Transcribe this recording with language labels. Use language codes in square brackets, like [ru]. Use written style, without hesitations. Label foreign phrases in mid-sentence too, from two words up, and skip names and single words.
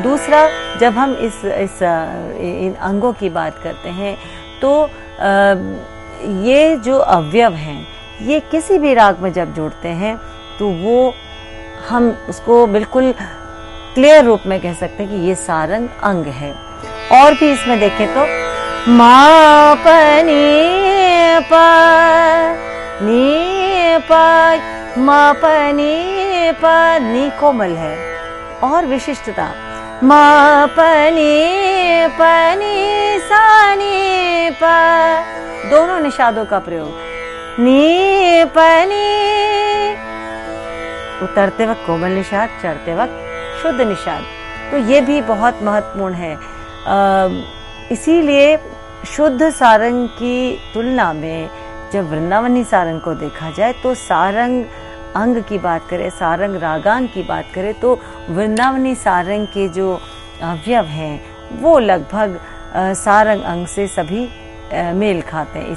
[hi] दूसरा, जब हम इन अंगों की बात करते हैं तो ये जो अवयव हैं ये किसी भी राग में जब जोड़ते हैं तो वो हम उसको बिल्कुल क्लियर रूप में कह सकते हैं कि ये सारंग अंग है। और भी इसमें देखें तो मा प नी प नी प मा प नी प नी कोमल है। और विशिष्टता मा प नी सा नी प, दोनों निषादों का प्रयोग। नी प नी उतरते वक्त कोमल निषाद, चढ़ते वक्त शुद्ध निषाद, तो ये भी बहुत महत्वपूर्ण है। इसीलिए शुद्ध सारंग की तुलना में जब वृंदावनी सारंग को देखा जाए तो सारंग अंग की बात करें, सारंग रागांग की बात करें, तो वृंदावनी सारंग के जो अवयव हैं वो लगभग सारंग अंग से सभी मेल खाते हैं।